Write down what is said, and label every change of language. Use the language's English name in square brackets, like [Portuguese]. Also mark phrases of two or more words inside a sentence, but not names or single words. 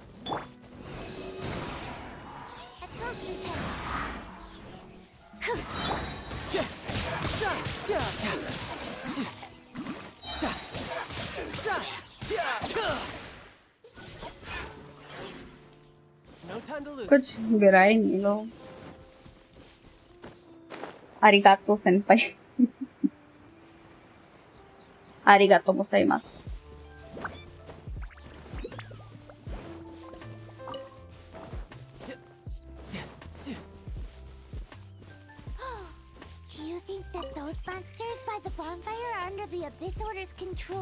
[English] Absorption No time to lose. [Hindi] कुछ गिरा ही नहीं लो. [Japanese] ありがとう先輩. ありがとうございます. [English] Do you think that those monsters by the bonfire are under the Abyss Order's control?